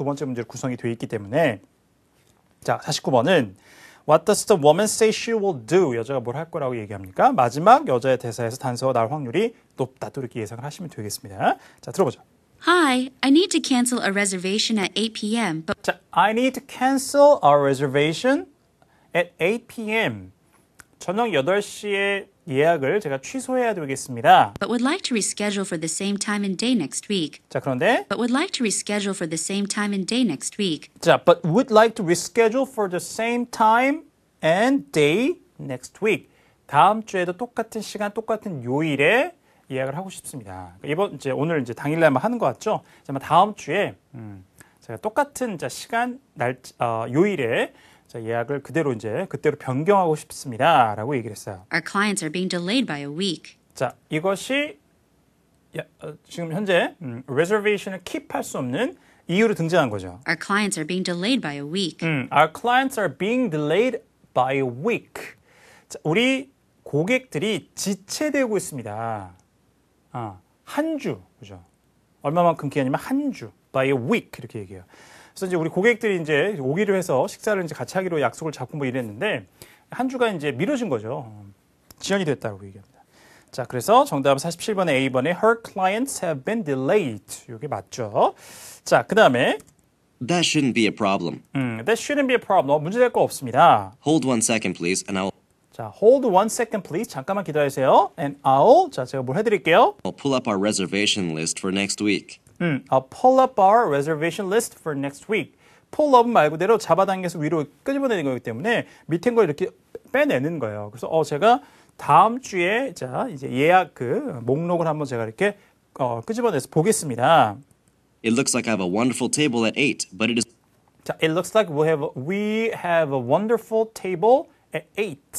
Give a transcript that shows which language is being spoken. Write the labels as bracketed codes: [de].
[ko] 두 번째 문제로 구성이 되어 있기 때문에 자 49번은 [en] What does the woman say she will do? [ko] 여자가 뭘 할 거라고 얘기합니까? 마지막 여자의 대사에서 단서가 나올 확률이 높다 또 이렇게 예상을 하시면 되겠습니다. 자 들어보죠. [en] Hi, I need to cancel a reservation at 8 p.m. But 자, I need to cancel our reservation at 8 p.m. [ko] 저녁 8시에 예약을 제가 취소해야 되겠습니다. [en] would like to reschedule for the same time and day next week. [ko] 자, 그런데 [en] But would like to reschedule for the same time and day next week. 자, but would like to reschedule for the same time and day next week. [ko] 다음 주에도 똑같은 시간, 똑같은 요일에 예약을 하고 싶습니다. 이제 오늘 이제 당일날만 하는 것 같죠? 아마 다음 주에 제가 똑같은 시간 요일에 예약을 그대로 변경하고 싶습니다라고 얘기를 했어요. [en] Our clients are being delayed by a week. [ko] 자, 이것이 지금 현재 reservation을 keep할 수 없는 이유로 등장한 거죠. [en] Our clients are being delayed by a week. Our clients are being delayed by a week. [ko] 자, 우리 고객들이 지체되고 있습니다. 한 주, 그죠? 얼마만큼 기간이면 한 주, [en] by a week [ko] 이렇게 얘기해요. 그래서 이제 우리 고객들이 이제 오기로 해서 식사를 이제 같이 하기로 약속을 잡고 뭐 이랬는데 한 주가 이제 미뤄진 거죠. 지연이 됐다고 얘기합니다. 자, 그래서 정답은 47번에 A번에 [en] Her clients have been delayed. [ko] 이게 맞죠? 자, 그 다음에 [en] That shouldn't be a problem. That shouldn't be a problem. [ko] 문제될 거 없습니다. [en] Hold 1 second, please, and 자, hold 1 second, please. [ko] 잠깐만 기다리세요. [en] And I'll, [ko] 제가 뭘 해드릴게요? [en] I'll pull up our reservation list for next week. I'll pull up our reservation list for next week. [ko] pull up 말 그대로 잡아당겨서 위로 끄집어내는 거기 때문에 밑에 걸 이렇게 빼내는 거예요. 그래서 제가 다음 주에 이제 예약 목록을 한번 제가 이렇게 끄집어내서 보겠습니다. [en] It looks like I have a wonderful table at 8, but it is 자, it looks like we have a wonderful table at 8.